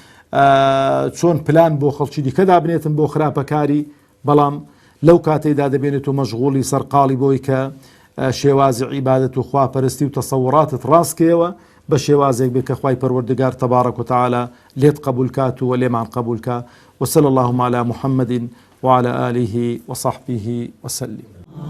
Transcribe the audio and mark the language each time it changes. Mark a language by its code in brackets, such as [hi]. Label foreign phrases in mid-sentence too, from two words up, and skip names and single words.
[ckb] چۆن پلان بۆ خەڵکی دیکە دابنێتن بۆ خراپەکاری بەڵام لەو کاتەیدا دەبێنێت و مەشغوڵی سەرقاڵی بۆی کە شێوازی عیبادەت و خواپەرستی و تەسەوڕاتت ڕاستکەوە بە شێوازێک بێت کە خوای پەروەردگار [ar] تەبارەک و تەعالا [ckb] لێت قبول کات و لێمان قبول کات [ar] وصلى اللهم على محمد وعلى آله وصحبه وسلم